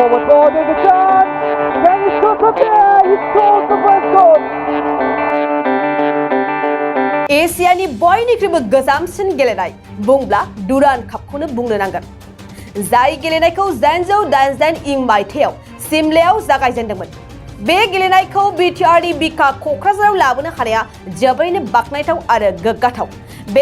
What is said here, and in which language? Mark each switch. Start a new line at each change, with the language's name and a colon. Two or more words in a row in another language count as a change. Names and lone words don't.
English: Oh, there's a chance. Can he score from there? He scored the first goal.
Bodo: एशियानि बयनिख्रुइबो गोजामसिन गेलेनाय बुंब्ला डुरान्ड कापखौनो बुंनो नांगोन जाय गेलेनायखौ 1988 इं मायथाइयाव सिमलायाव जागायजेनदोंमोन बे गेलेनायखौ बिटिआरनि बिखा क'क्राझाराव लाबोनो हानाया जोबोरैनो बाखनायथाव आरो गोग्गाथाव बे